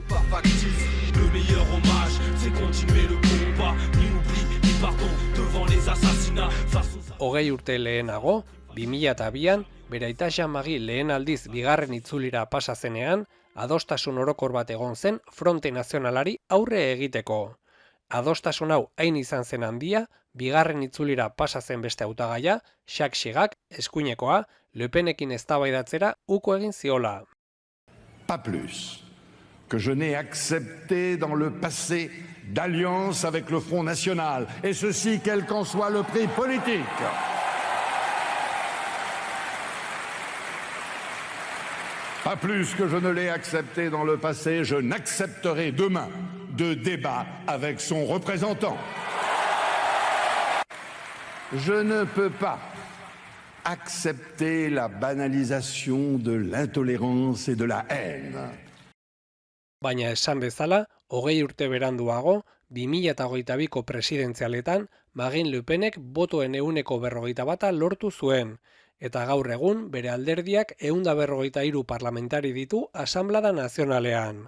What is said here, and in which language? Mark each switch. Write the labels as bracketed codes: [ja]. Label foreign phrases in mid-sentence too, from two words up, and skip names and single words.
[eu] Hogei urte lehenago, 2002an, bere aita Jean-Marie lehen aldiz bigarren itzulira pasa zenean, adostasun orokor bat egon zen Fronte Nazionalari aurre egiteko. Adostasun hau hain izan zen handia, bigarren itzulira pasa zen beste hautagaia, Jacques Chirac, eskuinekoa, Le Penekin eztabaidatzera uko egin ziola. [fr] Pas plus que je n'ai accepté dans le passé d'alliance avec le Front National, et ceci quel qu'en soit le prix politique. Pas plus que je ne l'ai accepté dans le passé, je n'accepterai demain de débat avec son représentant. Je ne peux pas accepter la banalisation de l'intolérance et de la haine. [eu] Baina esan bezala, 20 urte beranduago, 2022ko presidentzialetan, Marine Le Penek botoen 41% lortu zuen, eta gaur egun bere alderdiak 143 parlamentari ditu Asanblada Nazionalean.